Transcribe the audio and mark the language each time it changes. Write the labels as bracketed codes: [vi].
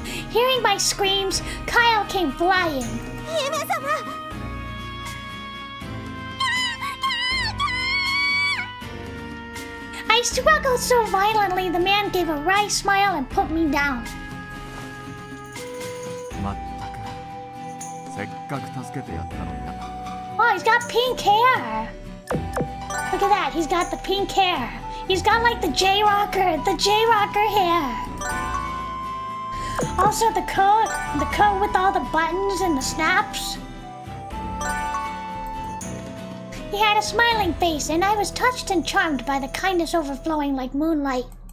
[en] Hearing my screams, Kyle came flying. [ja] 姫様 [en] I struggled so violently, the man gave a wry smile and put me down. [ja] まったくせっかく助けてやったのにな。 [en] Oh, he's got pink hair. Look at that, he's got the pink hair. He's got like the J-Rocker hair. Also the coat with all the buttons and the snaps. He had a smiling face, and I was touched and charmed by the kindness overflowing like moonlight.